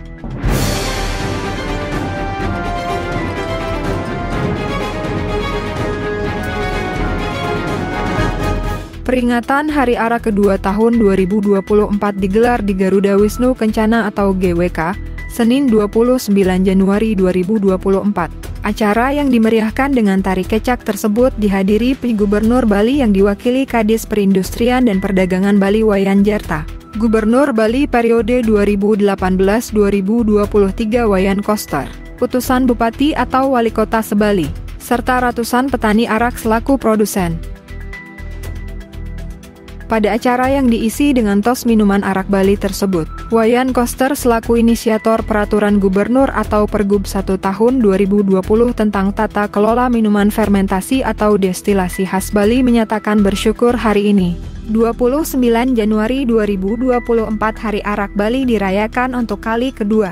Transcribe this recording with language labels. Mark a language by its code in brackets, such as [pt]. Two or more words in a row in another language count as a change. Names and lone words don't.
[id] Peringatan Hari Arak kedua tahun 2024 digelar di Garuda Wisnu Kencana atau GWK, Senin 29 Januari 2024. Acara yang dimeriahkan dengan tari kecak tersebut dihadiri Gubernur Bali yang diwakili Kadis Perindustrian dan Perdagangan Bali Wayan Jarta, Gubernur Bali periode 2018-2023 Wayan Koster, utusan Bupati atau Wali Kota Sebali, serta ratusan petani arak selaku produsen. Pada acara yang diisi dengan tos minuman arak Bali tersebut, Wayan Koster selaku inisiator Peraturan Gubernur atau Pergub 1 tahun 2020 tentang tata kelola minuman fermentasi atau destilasi khas Bali menyatakan bersyukur hari ini, 29 Januari 2024 Hari Arak Bali dirayakan untuk kali kedua.